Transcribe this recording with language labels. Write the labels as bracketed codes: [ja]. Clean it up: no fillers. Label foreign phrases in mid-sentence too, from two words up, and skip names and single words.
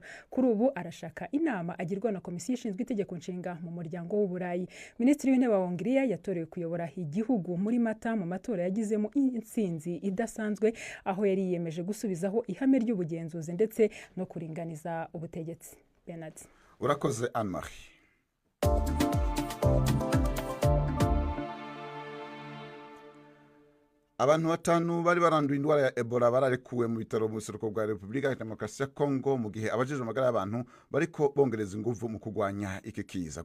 [rn] Kuri ubu arashaka inama agirwa na komisiyo ishinzwe itegeko nshinga mu muryango w'Uburayi. Minisitiri w'intebe wa Hongiriya yatorewe kuyobora igihugu muri Mata mu matora yagizemo intsinzi idasanzwe, aho yari yiyemeje gusubizaho ihame ry'ubugenzuzi ndetse no kuringaniza ubutegetsi. Bernard. Urakoze Anne-Marie. Abantu 5 bari baranduye indwara ya Ebola bararekuwe mu bitaro mu buseruko bwa Repubulika ya Demokarasi ya Kongo mu gihe abajejwe amagara y'abantu bariko bongereza ingufu mu kugwanya iki kiza.